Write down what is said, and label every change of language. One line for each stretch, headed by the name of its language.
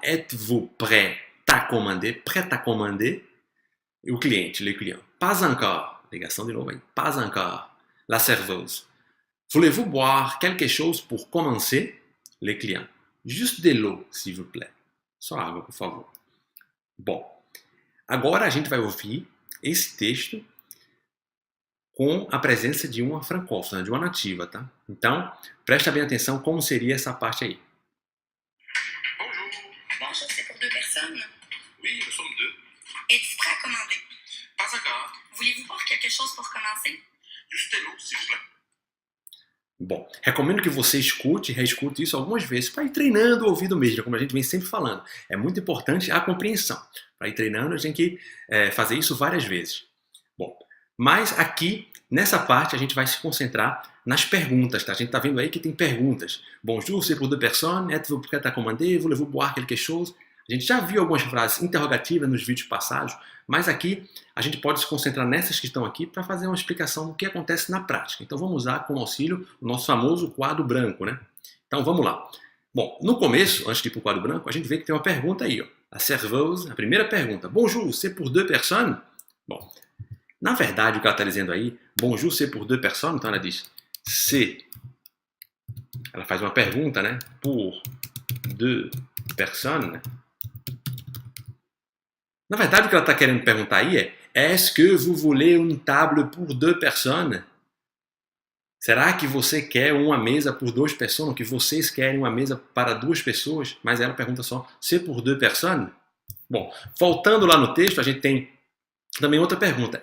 French: Êtes-vous prêt à commander? Prêt à commander?
Portuguese: E o cliente,
French: le client. Pas encore.
Portuguese: Ligação de novo aí.
French: Pas encore. La serveuse. Voulez-vous boire quelque chose pour commencer? Le client. Juste de l'eau, s'il vous plaît.
Portuguese: Só água, por favor. Bom, agora a gente vai ouvir esse texto com a presença de uma francófona, de uma nativa, tá? Então, presta bem atenção como seria essa parte aí.
French: Bonjour. Bonjour, c'est pour 2 personnes? Oui, nous sommes 2. Êtes-vous prêt à commander? Pas encore. Voulez-vous boire quelque chose pour commencer? Juste de l'eau, s'il vous plaît.
Portuguese: Bom, recomendo que você escute e reescute isso algumas vezes para ir treinando o ouvido mesmo, como a gente vem sempre falando. É muito importante a compreensão. Para ir treinando, a gente tem que fazer isso várias vezes. Bom, mas aqui, nessa parte, a gente vai se concentrar nas perguntas, tá? A gente está vendo aí que tem perguntas.
French: Bonjour, c'est pour 2 personnes, êtes-vous prêt à commander, voulez-vous boire quelque chose?
Portuguese: A gente já viu algumas frases interrogativas nos vídeos passados, mas aqui a gente pode se concentrar nessas que estão aqui para fazer uma explicação do que acontece na prática. Então vamos usar como auxílio o nosso famoso quadro branco, né? Então vamos lá. Bom, no começo, antes de ir para o quadro branco, a gente vê que tem uma pergunta aí, ó. A serveuse, a primeira pergunta.
French: Bonjour, c'est pour 2 personnes?
Portuguese: Bom, na verdade o que ela está dizendo aí,
French: bonjour, c'est pour 2 personnes,
Portuguese: então ela diz c'est. Ela faz uma pergunta, né?
French: Pour 2 personnes,
Portuguese: né? Na verdade, o que ela está querendo perguntar aí é
French: est-ce que vous voulez une table pour 2 personnes?
Portuguese: Será que você quer uma mesa por 2 pessoas? Que vocês querem uma mesa para 2 pessoas? Mas ela pergunta só,
French: c'est pour 2 personnes?
Portuguese: Bom, voltando lá no texto, a gente tem também outra pergunta.